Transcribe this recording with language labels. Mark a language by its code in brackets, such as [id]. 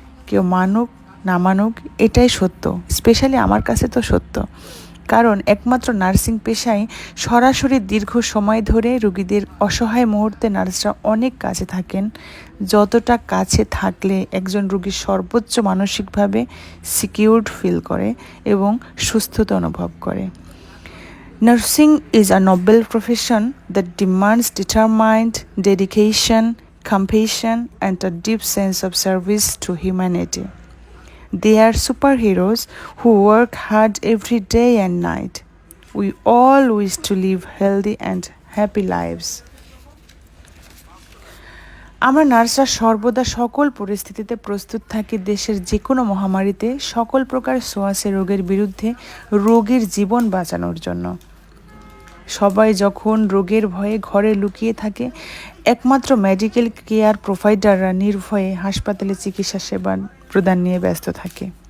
[bn] কেউ মানুক না মানুক, এটাই সত্য। স্পেশালি আমার কাছে তো সত্য, কারণ একমাত্র নার্সিং পেশায় সরাসরি দীর্ঘ সময় ধরে রোগীদের অসহায় মুহূর্তে নার্সরা অনেক কাছে থাকেন, যতটা কাছে থাকলে একজন রোগী সর্বোচ্চ মানসিকভাবে সিকিউরড ফিল করে এবং সুস্থতা অনুভব করে। [en] Nursing is a noble profession that demands determined dedication, compassion, and a deep sense of service to humanity. They are superheroes who work hard every day and night. We all wish to live healthy and happy lives. [bn] আমরা নার্সরা সর্বদা সকল পরিস্থিতিতে প্রস্তুত থাকি দেশের যে কোনো মহামারীতে সকল প্রকার ছোঁয়াচে রোগের বিরুদ্ধে রোগীর জীবন বাঁচানোর জন্য। সবাই যখন রোগের ভয়ে ঘরে লুকিয়ে থাকে, একমাত্র মেডিকেল কেয়ার প্রোভাইডাররা নির্ভয়ে হাসপাতালে চিকিৎসা সেবা প্রদান নিয়ে ব্যস্ত থাকে।